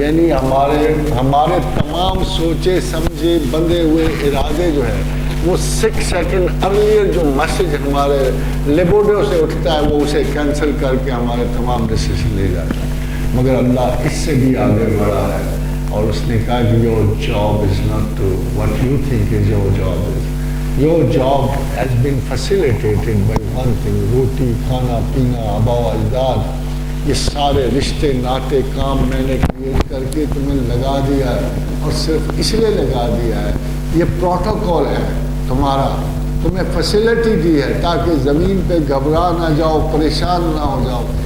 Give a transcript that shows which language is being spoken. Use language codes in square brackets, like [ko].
[ur] یعنی ہمارے تمام سوچے سمجھے بندے ہوئے ارادے جو ہے وہ 6 سیکنڈ ارلیئر جو میسج ہمارے لیبوڈو سے اٹھتا ہے وہ اسے کینسل کر کے ہمارے تمام ڈیسیشن لے جاتا ہے. مگر اللہ اس سے بھی آگے بڑھا ہے اور اس نے کہا کہ [en] your job is not to what you think is your job is. Your job has been facilitated by one thing. [ur] روٹی کھانا پینا آبا و اجداد یہ سارے رشتے ناطے کام میں نے کریٹ کر کے تمہیں لگا دیا ہے، اور صرف اس لیے لگا دیا ہے، یہ پروٹوکول ہے تمہارا، تمہیں فیسلٹی دی ہے تاکہ زمین پہ گھبرا نہ جاؤ، پریشان نہ ہو جاؤ.